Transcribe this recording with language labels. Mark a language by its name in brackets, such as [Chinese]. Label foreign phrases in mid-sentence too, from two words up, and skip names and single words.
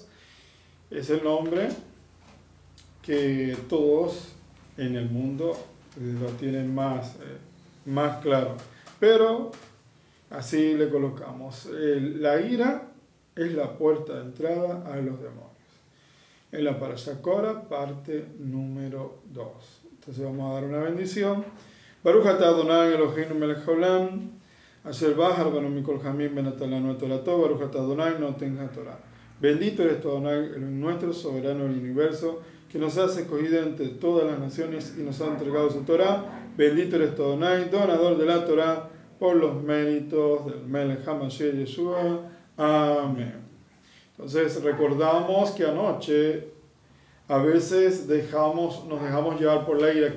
[Spanish] Es el nombre que todos en el mundo lo tienen más claro. Pero así le colocamos. La ira es la puerta de entrada a los demonios. En la Parashá Korah, parte número 2. Entonces vamos a dar una bendición. [Hebrew] ברוך אתה אדוני אלוהינו מלך העולם, אשר בחר בנו מכל העמים ונתן לנו את תורתו, ברוך אתה אדוני נותן התורה. [Spanish] Bendito eres tu Adonai, nuestro soberano del universo, que nos has escogido entre todas las naciones y nos ha entregado su Torah. Bendito eres tu Adonai, donador de la Torah, por los méritos del [Hebrew] מלך המשיח [Spanish] Yeshua. Amén. Entonces recordamos que anoche a veces nos dejamos llevar por la ira.